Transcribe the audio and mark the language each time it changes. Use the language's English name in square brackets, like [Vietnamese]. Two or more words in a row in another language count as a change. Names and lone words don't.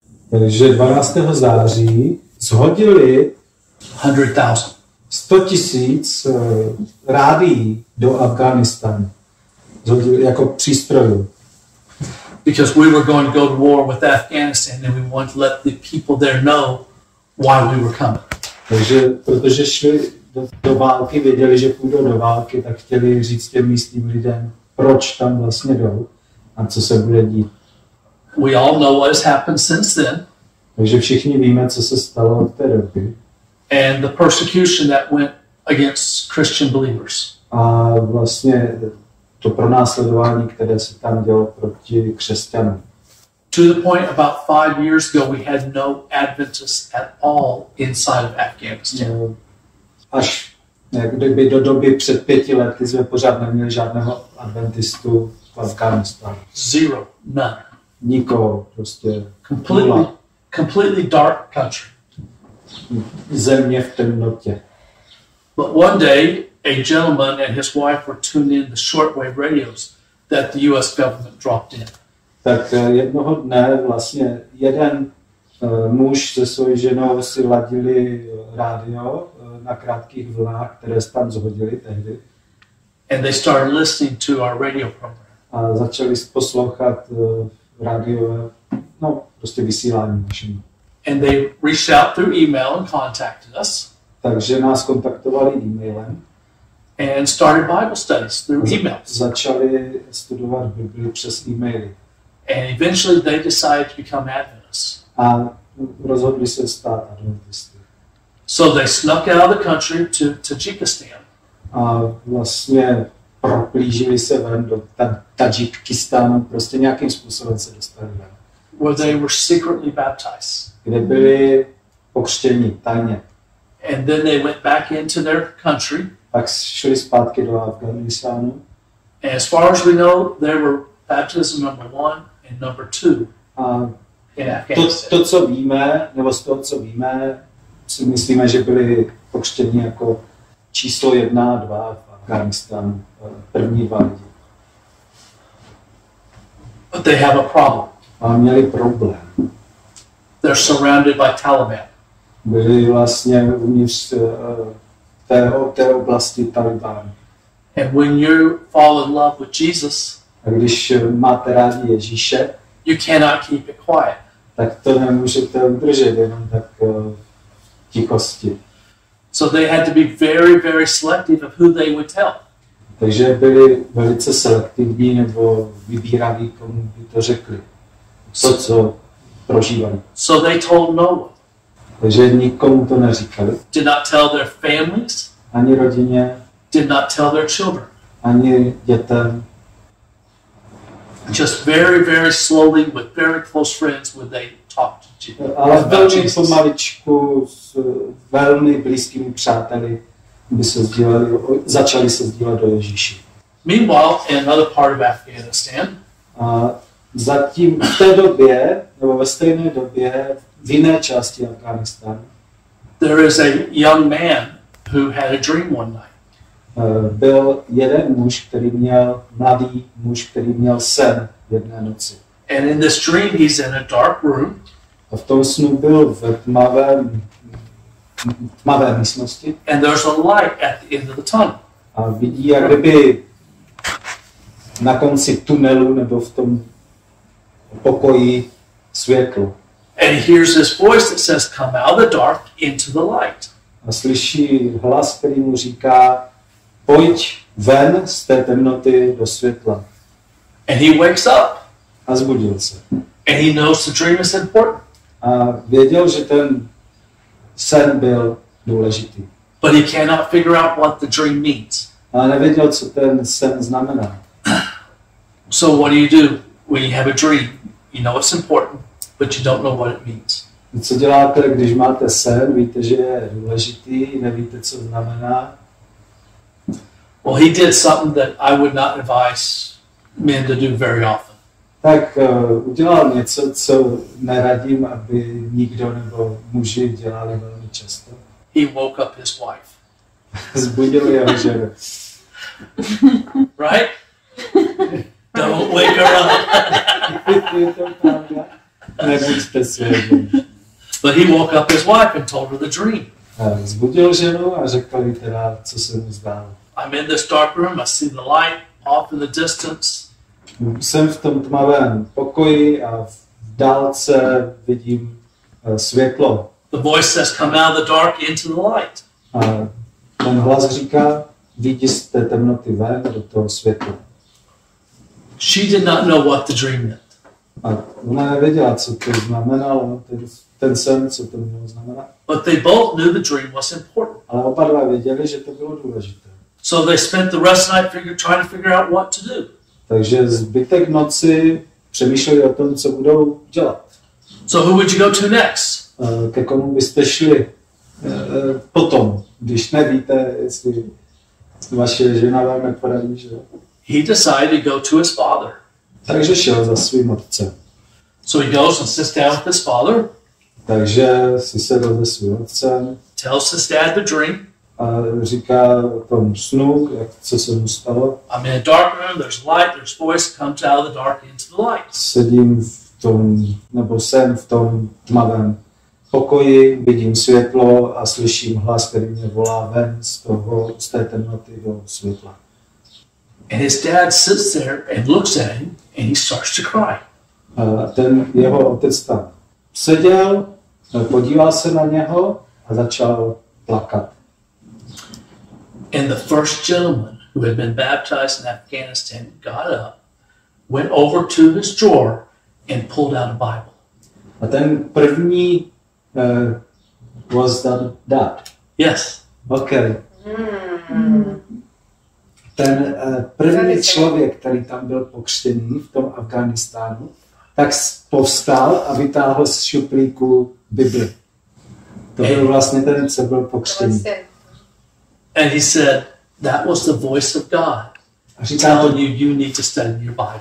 [Czech] Takže 12. září shodili 100 000 rádií do Afghánistánu. Zhodili jako přístrojů. [English] Because we were going to go to war with Afghanistan and we wanted to let the people there know why we were coming. [Czech] Takže protože šli do války, věděli, že půjdou do války, tak chtěli říct těm místním lidem, proč tam vlastně jdou a co se bude dít. [English] We all know what has happened since then. [Czech] Takže všichni víme, co se stalo od té doby. [English] And the persecution that went against Christian believers. [Czech] A vlastně to pronásledování, které se tam dělo proti křesťanům. [English] To the point about 5 years ago, we had no Adventists at all inside of Afghanistan. [Czech] Až jak kdyby do doby před 5 lety jsme pořád neměli žádného adventistu v Afghánistánu. [English] Zero, none. [Czech] Nikoho, prostě [English] completely dark country. [Czech] Země v temnotě. [English] But one day, a gentleman and his wife were tuned in the shortwave radios that the U.S. government dropped in. [Czech] Tak jednoho dne vlastně jeden muž se svojí ženou si ladili rádio na krátkých vlnách, které se tam zhodili tehdy. [English] And they started listening to our radio program. [Czech] A začali poslouchat rádio, no prostě vysílání našemu. [English] And they reached out through email and contacted us. [Czech] Takže nás kontaktovali e-mailem. [English] And started Bible studies through emails. [Czech] Začali studovat Bibli přes e-maily. [English] And eventually they decided to become Adventists. [Czech] A rozhodli se stát adventisty. [English] So they snuck out of the country to Tajikistan. [Czech] A vlastně proplížili se ven do Tadžikistánu, prostě nějakým způsobem se dostali ven. [English] Where they were secretly baptized. [Czech] Kde byli pokřtěni tajně. [English] And then they went back into their country. [Czech] Pak šli zpátky do Afghánistánu. [English] And as far as we know, there were baptism number 1 and number 2 in Afghanistan. [Czech] To, co víme, nebo z toho, co víme, si myslíme, že byli pokřtěni jako číslo 1 a 2 v Afghánistánu, první 2 lidi. [English] But they have a problem. [Czech] A měli problém. [English] They're surrounded by Taliban. [Czech] Byli vlastně uvnitř té oblasti Talibánu. [English] And when you fall in love with Jesus, [Czech] a když máte rádi Ježíše, [English] you cannot keep it quiet. [Czech] Tak to nemůžete udržet jenom tak v tichosti. [English] So they had to be very, very selective of who they would tell. [Czech] Takže byli velice selektivní nebo vybíraví, komu by to řekli. To, co prožívali. [English] So they told no one. [Czech] Takže nikomu to neříkali. [English] Did not tell their families. [Czech] Ani rodině. [English] Did not tell their children. [Czech] Ani dětem. [English] Just very, very slowly with very close friends would they talk to Jesus. [Czech] Ale velmi pomaličku s velmi blízkými přáteli by se začali se sdílet do Ježíši. [English] Meanwhile, in another part of Afghanistan, [Czech] a zatím v té době, nebo ve stejné době, v jiné části Afghánistánu, [English] there is a young man who had a dream one night. [Czech] Byl jeden muž, mladý muž, který měl sen jedné noci. [English] And in this dream he's in a dark room. [Czech] A v tom snu byl v tmavé místnosti. [English] And there's a light at the end of the tunnel. [Czech] A vidí, jak kdyby na konci tunelu nebo v tom pokoji světlo. [English] And he hears this voice that says, "Come out of the dark into the light." [Czech] A slyší hlas, který mu říká, pojď ven z té temnoty do světla. [English] And he wakes up. [Czech] A zbudil se. [English] And he knows the dream is important. [Czech] A věděl, že ten sen byl důležitý. [English] But he cannot figure out what the dream means. [Czech] Ale nevěděl, co ten sen znamená. [English] So what do? When you have a dream? You know it's important, but you don't know what it means. [Czech] Co děláte, když máte sen, víte, že je důležitý, nevíte, co znamená? [English] Well, he did something that I would not advise men to do very often. [Czech] Tak udělal něco, co neradím, aby nikdo nebo muži dělali velmi často. [English] He woke up his wife. [Czech] Zbudil jeho ženu. [English] Right? Don't wake her up. [Czech] Je to pravda? Nebuďte svědom. [English] But he woke up his wife and told her the dream. [Czech] Zbudil ženu a řekl jí teda, co se mu zdálo. [English] I'm in this dark room, I see the light off in the distance. [Czech] Jsem v tom tmavém pokoji a v dálce vidím světlo. [English] The voice says, come out of the dark into the light. [Czech] A ten hlas říká, vyjdi z té temnoty ven do toho světla. [English] She did not know what the dream meant. [Czech] A ona nevěděla, co to znamenalo, ten sen, co to mělo znamenat. [English] But they both knew the dream was important. [Czech] Ale oba dva věděli, že to bylo důležité. [English] So they spent the rest of the night trying to figure out what to do. [Czech] Takže zbytek noci přemýšleli o tom, co budou dělat. [English] So who would you go to next? [Czech] Ke komu byste šli potom, když nevíte, jestli vaše žena vám neporadí, že jo? [English] He decided to go to his father. [Czech] Takže šel za svým otcem. [English] So he goes and sits down with his father. [Czech] Takže si sedl se svým otcem. [English] Tells his dad the dream. [Czech] A říká o tom snu, co se mu stalo. [English] I'm in a dark room, there's light, there's voice comes out of the dark into the light. [Czech] Sedím v tom, nebo jsem v tom tmavém pokoji, vidím světlo a slyším hlas, který mě volá ven z té temnoty do světla. [English] And his dad sits there and looks at him and he starts to cry. [Czech] A ten jeho otec tam seděl, podíval se na něho a začal plakat. [English] And the first gentleman who had been baptized in Afghanistan got up, went over to his drawer and pulled out a Bible. [Czech] A ten první [English] was that dad? Yes. Okay. [Czech] Ten první člověk, který tam byl pokřtěný v tom Afghánistánu, tak povstal a vytáhl z šuplíku Bibli. To byl vlastně ten, co byl pokřtěný. [English] And he said, that was the voice of God telling you need to study your Bible.